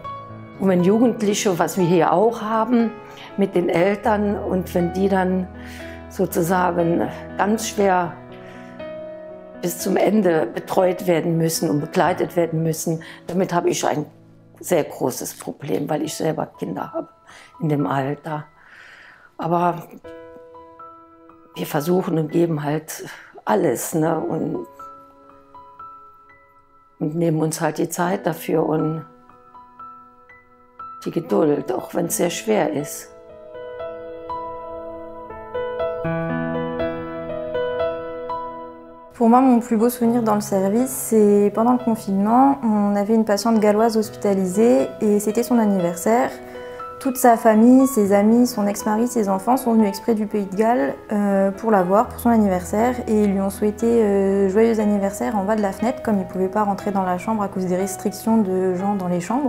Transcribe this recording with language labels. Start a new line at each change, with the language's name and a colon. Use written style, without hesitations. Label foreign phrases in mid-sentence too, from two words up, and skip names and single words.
German: Und wenn Jugendliche, was wir hier auch haben, mit den Eltern und wenn die dann sozusagen ganz schwer bis zum Ende betreut werden müssen und begleitet werden müssen, damit habe ich ein sehr großes Problem, weil ich selber Kinder habe in dem Alter. Aber wir versuchen und geben halt alles, ne? Und nehmen uns halt die Zeit dafür und die Geduld, auch wenn es sehr schwer ist.
French: Pour moi, mon plus beau souvenir dans le service, c'est pendant le confinement, on avait une patiente galloise hospitalisée et c'était son anniversaire. Toute sa famille, ses amis, son ex-mari, ses enfants sont venus exprès du Pays de Galles pour la voir, pour son anniversaire, et ils lui ont souhaité joyeux anniversaire en bas de la fenêtre, comme ils ne pouvaient pas rentrer dans la chambre à cause des restrictions de gens dans les chambres.